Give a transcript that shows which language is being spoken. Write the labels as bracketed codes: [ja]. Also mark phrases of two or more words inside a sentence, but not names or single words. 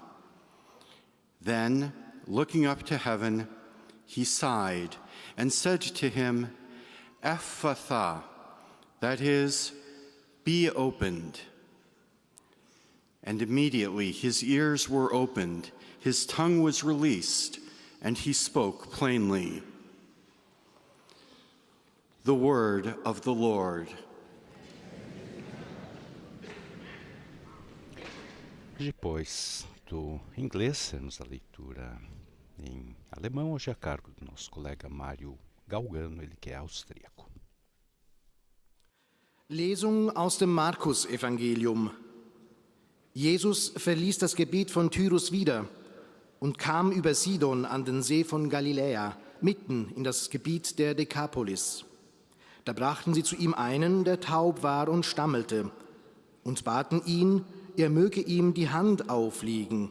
[en] Then, looking up to heaven, he sighed and said to him, Ephphatha, that is, be opened. And immediately his ears were opened, his tongue was released, and he spoke plainly. The word of the Lord. [pt] Depois do inglês, temos a leitura em alemão, hoje a cargo do nosso colega Mário Galgano, ele que é austríaco. [de] Lesung aus dem Markus-Evangelium. Jesus verließ das Gebiet von Tyrus wieder und kam über Sidon an den See von Galiläa, mitten in das Gebiet der Dekapolis. Da brachten sie zu ihm einen, der taub war und stammelte, und baten ihn, er möge ihm die Hand auflegen.